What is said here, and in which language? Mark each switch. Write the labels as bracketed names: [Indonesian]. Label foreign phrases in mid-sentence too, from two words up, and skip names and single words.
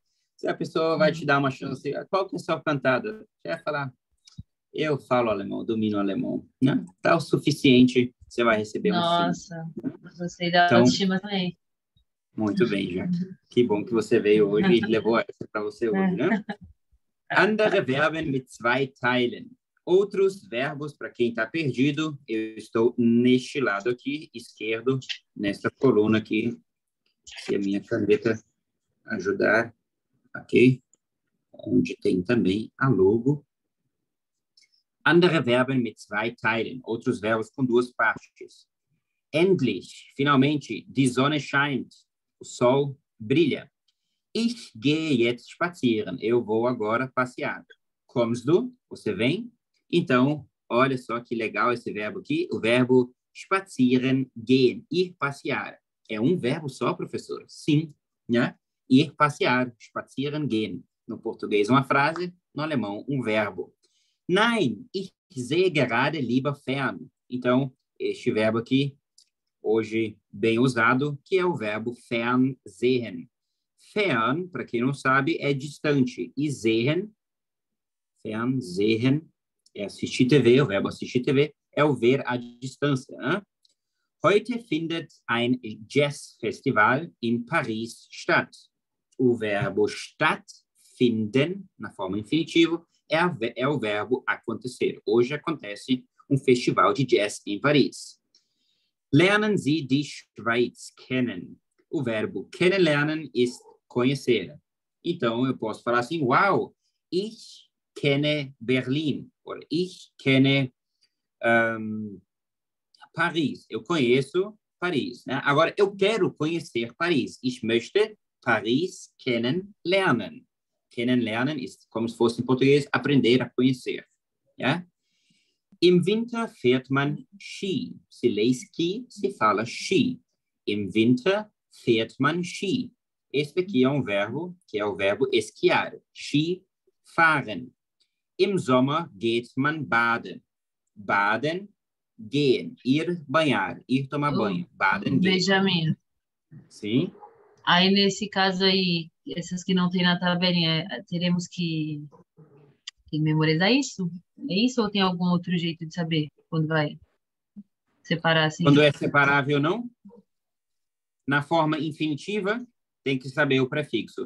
[Portuguese] Se a pessoa vai te dar uma chance, qual que é a sua cantada? Você vai falar, eu falo alemão, domino alemão, né? Tá o suficiente, você vai receber um sim. Nossa, gostei da Então, autoestima também. muito bem, Jack. Que bom que você veio hoje e levou essa para você hoje, né? [German] Andere Verben mit zwei Teilen. [Portuguese] Outros verbos, para quem está perdido, eu estou neste lado aqui, esquerdo, nesta coluna aqui, se a minha caneta ajudar, ok? Onde tem também a logo. [German] Andere Verben mit zwei Teilen. [Portuguese] Outros verbos com duas partes. [German] Endlich, finalmente, die Sonne scheint. [Portuguese] O sol brilha. [German] Ich gehe jetzt spazieren. [Portuguese] Eu vou agora passear. [German] Kommst du? [Portuguese] Você vem? Então, olha só que legal esse verbo aqui. O verbo [German] spazieren, gehen. [Portuguese] Ir passear. É um verbo só, professor? Sim. Né? Ir passear. [German] Spazieren, gehen. [Portuguese] No português, uma frase. No alemão, um verbo. [German] Nein, ich sehe gerade lieber fern. [Portuguese] Então, este verbo aqui, hoje bem usado, que é o verbo fernsehen. Fern, para quem não sabe, é distante. [German] E sehen, fernsehen, [Portuguese] é assistir TV, o verbo assistir TV, é o ver à distância. Né? [German] Heute findet ein Jazzfestival in Paris statt. [Portuguese] O verbo stattfinden, na forma infinitivo, é o verbo acontecer. Hoje acontece um festival de jazz em Paris. [German] Lernen Sie die Schweiz kennen. [Portuguese] O verbo [German] kennenlernen ist [Portuguese] conhecer. Então, eu posso falar assim, [German] wow, ich kenne Berlim. Ou ich kenne Paris. [Portuguese] Eu conheço Paris. Né? Agora, eu quero conhecer Paris. [German] Ich möchte Paris kennenlernen. Kennenlernen ist, [Portuguese] como se fosse em português, aprender a conhecer. [German] Ja? Im Winter fährt man Ski. [Portuguese] Se lê ski, se fala Ski. [German] Im Winter fährt man Ski. [Portuguese] Este aqui é um verbo, que é o verbo esquiar. [German] Ski fahren. Im Sommer geht man baden. Baden, gehen. [Portuguese] Ir banhar. Ir tomar banho. [German] Baden, gehen. [Portuguese] Benjamin, Sim? aí nesse caso aí, essas que não tem na tabelinha, teremos que memorizar isso? É isso ou tem algum outro jeito de saber quando vai separar assim? Quando é separável, não? Na forma infinitiva, tem que saber o prefixo.